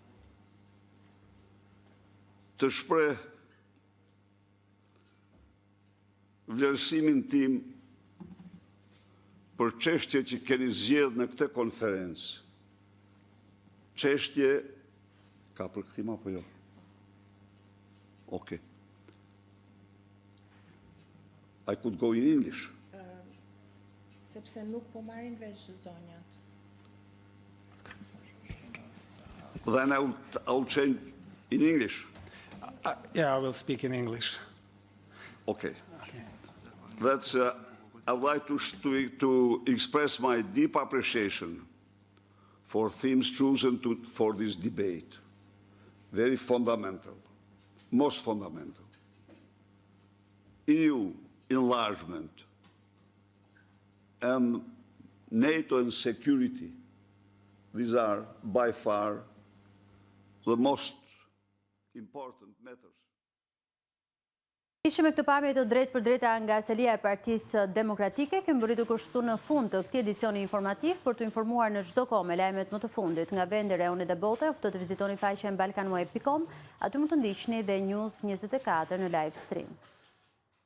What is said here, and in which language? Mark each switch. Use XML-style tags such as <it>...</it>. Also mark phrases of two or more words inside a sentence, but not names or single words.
<sq>Të shpreh vlerësimin tim për çështje që keni zgjedhur në këtë konferencë. Çështje ka përkthim apo jo?</sq> <en>Okay. I could go in English.</en> <sq>Sepse nuk po marrin vesh zonjat.</sq> <en>Then I'll change in English. Yeah, I will speak in English. Okay. That's, I'd like to express my deep appreciation for themes chosen for this debate. Very fundamental, most fundamental. EU enlargement and NATO and security, these are by far the most important matters.</en> <sq>Ishim me këtë pamje të drejtë për drejta nga selia e Partisë Demokratike, kemi mbërritur kështu në fund të këtij edicioni informativ për të informuar në çdo kohë me lajmet më të fundit nga vende reune dhe bote. Ftoj të vizitoni faqen balkanweb.com, aty mund të ndiqni dhe News 24 në</sq> <en>live stream.</en>